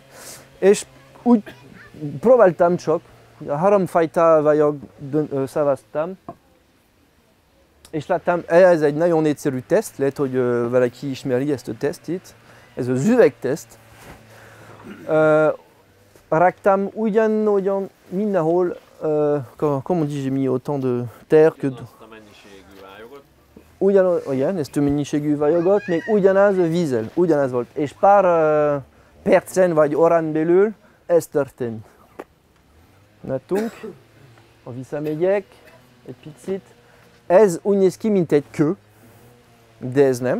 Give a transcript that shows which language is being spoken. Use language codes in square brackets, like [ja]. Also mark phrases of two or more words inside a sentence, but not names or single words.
[hu] És úgy próbáltam csak, három fajta vajog szavaztam, és láttam, ez egy nagyon egyszerű teszt, lehet, hogy valaki ismeri ezt a tesztit, ez az üvegteszt. Raktam ugyanolyan mindenhol, [fr] comment on dit, j'ai mis autant de terre que de... [hu] Igen, ezt a mennyiségű vajogot, még ugyanaz a vízzel, ugyanaz volt. És pár percen vagy órán belül ez történt. Látunk, ha visszamegyek egy picit, ez úgy néz ki, mint egy kő, de ez nem.